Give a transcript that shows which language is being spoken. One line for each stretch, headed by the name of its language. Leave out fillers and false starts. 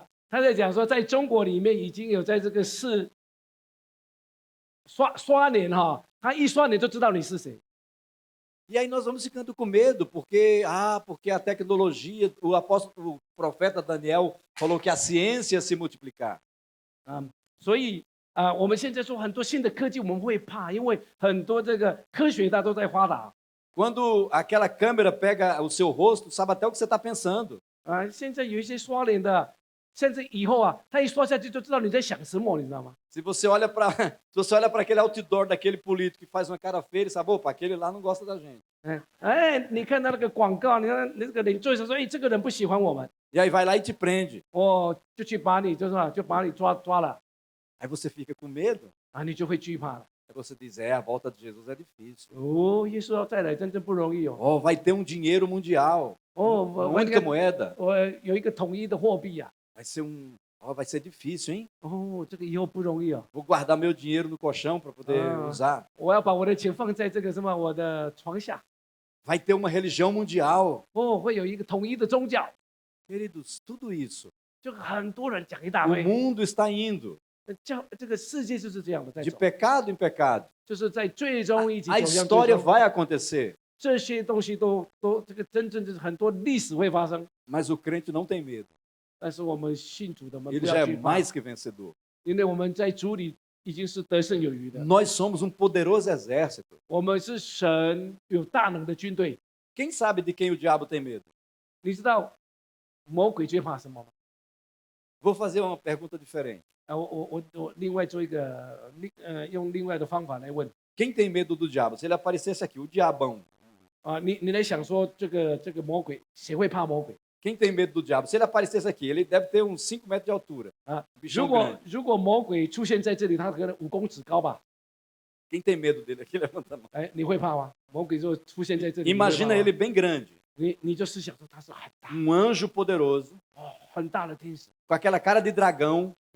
Chinese: 他在讲说，在中国里面已经有在这个刷脸哈，他一刷脸就知道你是谁。
Portuguese: E aí nós vamos ficando com medo, porque a tecnologia, o profeta Daniel falou que a ciência ia se multiplicar.
Chinese: 所以我们现在说很多新的科技，我们会怕，因为很多这个科学家都在发达。
Portuguese: Quando aquela câmera pega o seu rosto, sabe até o que você está pensando.
Chinese: 现在有一些刷脸的，甚至以后他一刷下去就知道你在想什么，你知道吗？
Portuguese: Se você olha para aquele outdoor daquele político que faz uma cara feia, ele sabe, opa, aquele lá não gosta da gente.
Chinese: 你看到那个广告，你看那个人做说，这个人不喜欢我们，
Portuguese: E aí vai lá e te prende.
Chinese: 就去把你就把你抓了，
Portuguese: Aí você fica com medo.
Chinese: 你就会惧怕了。
Portuguese: Aí você diz, a volta de Jesus é difícil.
Chinese: 耶稣要再来真正不容易哦。
Portuguese: Oh, vai ter um dinheiro mundial. Uma única moeda.
Chinese: 有一个统一的货币啊。
Portuguese: Vai ser difícil, hein?
Chinese: 这个以后不容易哦。
Portuguese: Vou guardar meu dinheiro no colchão para poder usar.
Chinese: 我要把我的钱放在这个什么我的床下。
Portuguese: Vai ter uma religião mundial.
Chinese: 会有一个统一的宗教。
Portuguese: Queridos, tudo isso.
Chinese: 就很多人讲一大
Portuguese: O
Chinese: 堆。
Portuguese: mundo está indo
Chinese: 这个世界就是这样的在
Portuguese: de
Chinese: 走，
Portuguese: pecado em pecado.
Chinese: 就是在最终一起
Portuguese: A
Chinese: 走向最
Portuguese: história
Chinese: 终。
Portuguese: vai acontecer,
Chinese: 这些东西都这个真正就是很多历史会发生，
Portuguese: mas o crente não tem medo.
Chinese: 但是我们信主的，我们
Portuguese: Ele
Chinese: 不
Portuguese: já
Chinese: 要
Portuguese: é
Chinese: 惧怕，
Portuguese: mais que vencedor.
Chinese: 因为我们在主里已经是得胜有余的。
Portuguese: Nós somos um poderoso exército.
Chinese: 我们是神有大能的军队。
Portuguese: Quem sabe de quem o diabo tem medo?
Chinese: 你知道魔鬼最怕什么吗？
Portuguese: Vou fazer uma pergunta diferente.
Chinese: 我另外做一个用另外的方法来问
Portuguese: Quem tem medo do diabo? Se ele aparecesse aqui, o diabão.
Chinese: 你来想说这个魔鬼，谁会怕魔鬼？
Portuguese: Quem tem medo do diabo? Se ele aparecesse aqui, ele deve ter uns 5 metros de altura.
Chinese: 如
Portuguese: Bichão
Chinese: 果
Portuguese: grande.
Chinese: 如果魔鬼出现在这里，他可能5公尺高吧？
Portuguese: Quem tem medo dele aqui, levanta a mão.
Chinese: 你会怕吗？魔鬼如果出现在这里，
Portuguese: Imagina ele bem grande.
Chinese: 你就思想说他是很大
Portuguese: Um anjo poderoso,
Chinese: 很大的天使，
Portuguese: com aquela cara de dragão,